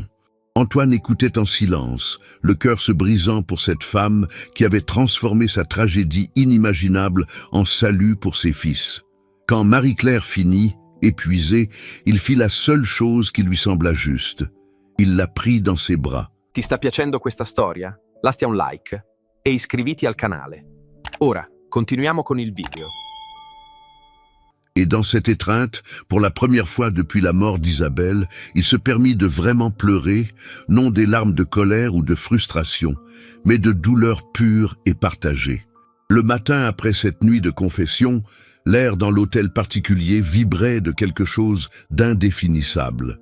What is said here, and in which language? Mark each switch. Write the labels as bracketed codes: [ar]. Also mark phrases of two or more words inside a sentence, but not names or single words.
[fr] Antoine écoutait en silence, le cœur se brisant pour cette femme qui avait transformé sa tragédie inimaginable en salut pour ses fils. Quand Marie-Claire finit, épuisée, il fit la seule chose qui lui sembla juste. Il la prit dans ses bras. [it] Ti sta piacendo questa storia? Lascia un like e iscriviti al canale. Ora, continuiamo con il video. [fr] Et dans cette étreinte, pour la première fois depuis la mort d'Isabelle, il se permit de vraiment pleurer, non des larmes de colère ou de frustration, mais de douleur pure et partagée. Le matin après cette nuit de confession, l'air dans l'hôtel particulier vibrait de quelque chose d'indéfinissable.